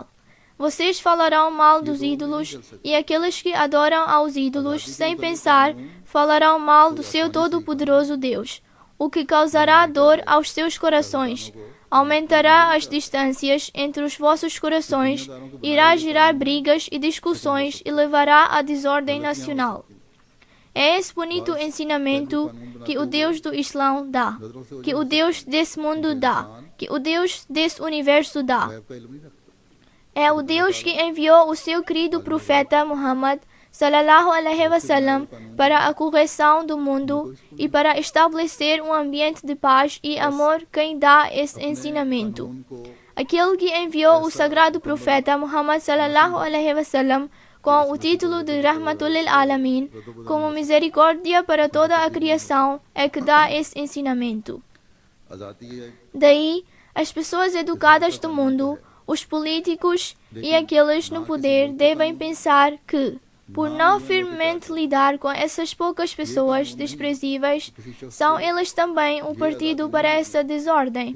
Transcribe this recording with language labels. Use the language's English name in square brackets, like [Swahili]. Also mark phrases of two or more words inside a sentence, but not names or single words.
[Portuguese] Vocês falarão mal dos ídolos, e aqueles que adoram aos ídolos sem pensar falarão mal do seu todo-poderoso Deus, o que causará dor aos seus corações, aumentará as distâncias entre os vossos corações, irá gerar brigas e discussões e levará à desordem nacional. É esse bonito ensinamento que o Deus do Islã dá, que o Deus desse mundo dá, que o Deus desse universo dá. É o Deus que enviou o seu querido profeta Muhammad [Arabic] صلى الله عليه وسلم [Portuguese] para a correção do mundo e para estabelecer um ambiente de paz e amor quem dá esse ensinamento. Aquele que enviou o sagrado profeta Muhammad [Arabic] صلى الله عليه وسلم [Portuguese] com o título de [Arabic] رحمة للعالمين, [Portuguese] como misericórdia para toda a criação, é que dá esse ensinamento. Daí, as pessoas educadas do mundo, os políticos e aqueles no poder devem pensar que, por não firmemente lidar com essas poucas pessoas desprezíveis, são eles também um partido para essa desordem.